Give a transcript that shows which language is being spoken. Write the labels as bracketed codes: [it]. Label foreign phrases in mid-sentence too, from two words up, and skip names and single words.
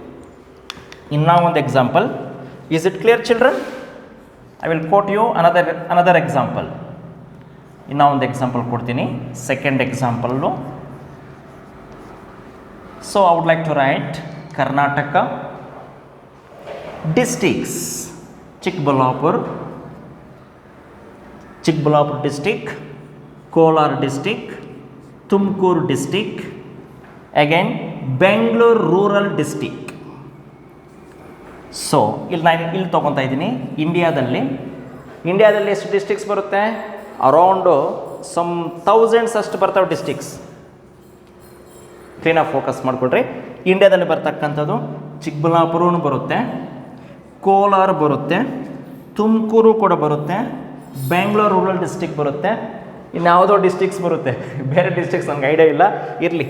[en] Is it clear children? I will quote you another example. [kn] ಇನ್ನೂ ಒಂದು ಎಕ್ಸಾಂಪಲ್ ಕೊಡ್ತೀನಿ, [en] second example. So I would like to write ಕರ್ನಾಟಕ districts. Chikbalapur district, Kolar district, Tumkur district, again Bangalore rural district. [kn] ಸೊ ಇಲ್ಲಿ ನಾನು ಇಲ್ಲಿ ತೊಗೊತಾ ಇದ್ದೀನಿ ಇಂಡಿಯಾದಲ್ಲಿ ಎಷ್ಟು ಡಿಸ್ಟ್ರಿಕ್ಸ್ ಬರುತ್ತೆ? [en] around some thousands [kn] ಅಷ್ಟು ಬರ್ತಾವೆ ಡಿಸ್ಟ್ರಿಕ್ಸ್. ಕ್ಲೀನಾಗಿ ಫೋಕಸ್ ಮಾಡಿಕೊಡ್ರಿ. ಇಂಡಿಯಾದಲ್ಲಿ ಬರ್ತಕ್ಕಂಥದ್ದು ಚಿಕ್ಕಬಳ್ಳಾಪುರನೂ ಬರುತ್ತೆ, ಕೋಲಾರ ಬರುತ್ತೆ, ತುಮಕೂರು ಕೂಡ ಬರುತ್ತೆ, ಬ್ಯಾಂಗ್ಳೂರು [en] rural district [kn] ಬರುತ್ತೆ, ಇನ್ಯಾವುದೋ ಡಿಸ್ಟ್ರಿಕ್ಸ್ ಬರುತ್ತೆ, ಬೇರೆ ಡಿಸ್ಟ್ರಿಕ್ಸ್ ನನಗೆ ಐಡಿಯಾ ಇಲ್ಲ, ಇರಲಿ.